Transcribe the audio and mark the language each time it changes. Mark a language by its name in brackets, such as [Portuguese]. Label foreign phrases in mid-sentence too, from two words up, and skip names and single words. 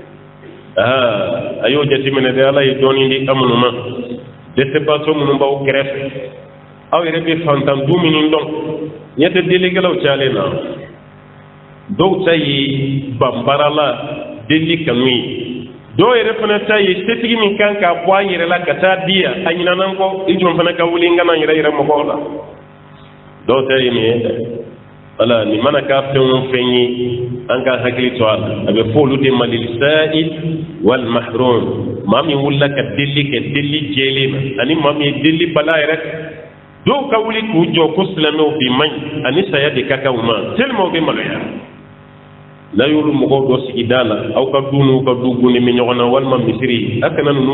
[Bambara] a y'o jateminɛ dɛ ala ye dɔɔnin di an minnu ma dɛsɛbaatɔ minnu b'aw kɛrɛfɛ aw yɛrɛ bɛ fantan du minnu dɔn ɲɛ tɛ delikɛlaw cayalen na dɔw ta ye banbaara la deli kanu ye dɔw yɛrɛ fana ta ye setigi min kan k'a bɔ a yɛrɛ la ka taa di yan a ɲinana kɔ i jɔn fana ka wuli n kana yɛrɛ yɛrɛ mɔgɔw la dɔw ta ye nin ye dɛ wala nin mana k'a fɛn o fɛn ye an ka hakili to a la a bɛ fɔ olu de ma [Arabic] للسائل والمحروم [Bambara] maa min wulila ka deli kɛ deli jɛlen na ani maa min ye deli bala yɛrɛ dɔw ka wuli k'u jɔ ko silamɛw bi man ɲi ani saya de ka kan u ma tellement u bɛ maloya n'a y'olu mɔgɔw dɔ sigida la aw ka du n'u ka du gunnen bɛ ɲɔgɔn na walima misiri a kana ninnu